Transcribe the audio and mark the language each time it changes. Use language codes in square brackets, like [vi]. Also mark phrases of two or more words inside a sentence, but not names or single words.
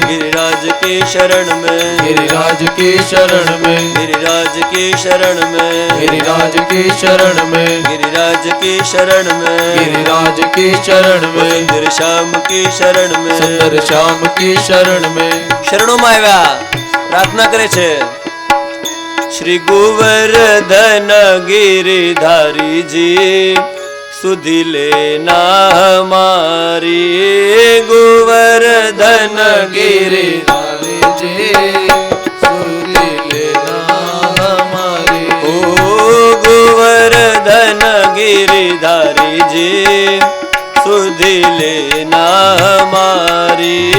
[hi] गिरिराज की शरण में। गिरिराज की शरण में। गिरिराज की शरण में। गिरिराज की शरण में। गिरिराज की शरण में। गिरिराज की शरण में। सुंदर श्याम की शरण में। सुंदर श्याम की शरण में। [gu] શરણોમાં આવ્યા પ્રાર્થના કરે છે। શ્રી ગોવર્ધન ગિરિધારી [hi] जी सुधि लेना हमारी। गोवर्धन गिरिधारी जी सुधि लेना हमारी। ओ गोवर्धन गिरिधारी जी सुधि लेना हमारी।